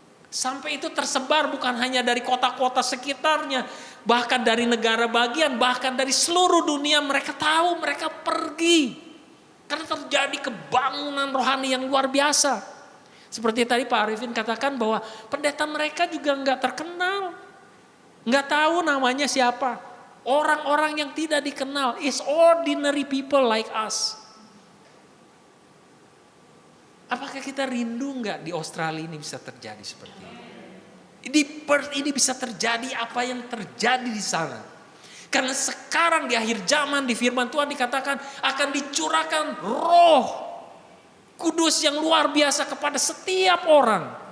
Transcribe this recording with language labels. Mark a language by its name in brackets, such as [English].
[Indonesian] Sampai itu tersebar bukan hanya dari kota-kota sekitarnya, bahkan dari negara bagian, bahkan dari seluruh dunia. Mereka tahu, mereka pergi. Karena terjadi kebangunan rohani yang luar biasa. Seperti tadi Pak Arifin katakan bahwa pendeta mereka juga nggak terkenal. Nggak tahu namanya siapa. Orang-orang yang tidak dikenal. [English] Is ordinary people like us. [Indonesian] Apakah kita rindu nggak di Australia ini bisa terjadi seperti ini? Di Perth ini bisa terjadi apa yang terjadi di sana. Karena sekarang di akhir zaman di firman Tuhan dikatakan akan dicurahkan Roh Kudus yang luar biasa kepada setiap orang.